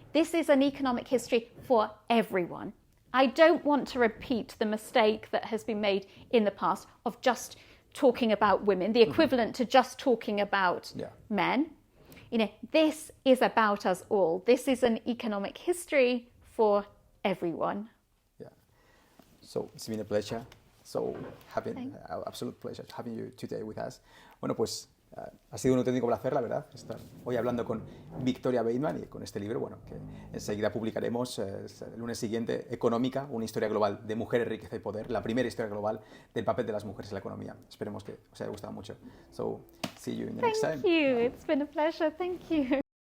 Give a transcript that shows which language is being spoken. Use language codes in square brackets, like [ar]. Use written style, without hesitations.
[en] This is an economic history for everyone. I don't want to repeat the mistake that has been made in the past of just talking about women, the equivalent to just talking about men. This is about us all. This is an economic history for everyone. Yeah. So it's been a pleasure. So absolute pleasure having you today with us. [es] Bueno, pues ha sido un auténtico placer, la verdad, estar hoy hablando con Victoria Bateman y con este libro, bueno, que enseguida publicaremos el lunes siguiente, Económica, una historia global de mujeres, riqueza y poder, la primera historia global del papel de las mujeres en la economía. Esperemos que os haya gustado mucho. [en] So, see you in the next time. Thank you. It's been a pleasure. Thank you.